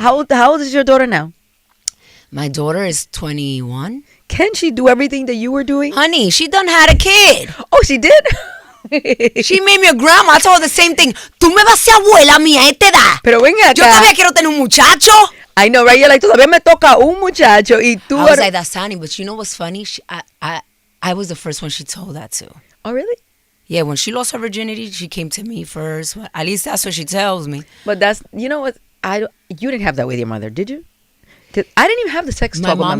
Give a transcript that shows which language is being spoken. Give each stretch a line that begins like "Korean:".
English: How old is your daughter now? My daughter is 21. Can she do everything that you were doing? Honey, she done had a kid. Oh, she did? She made me a grandma. I told her the same thing.
Spanish: Tú me vas a ser abuela mía a esta edad. Pero ven acá. Yo todavía quiero tener un muchacho.
English: I know, right? You're like,
Spanish: todavía me toca un muchacho y tú...
English: I was like, that's funny. But you know what's funny? I was the first one she told that to. Oh, really? Yeah, when she lost her virginity, she came to me first. At least that's what she tells me. But that's... You know what? You didn't have that with your mother, did you? 'Cause I didn't even have the sex talk with my mother.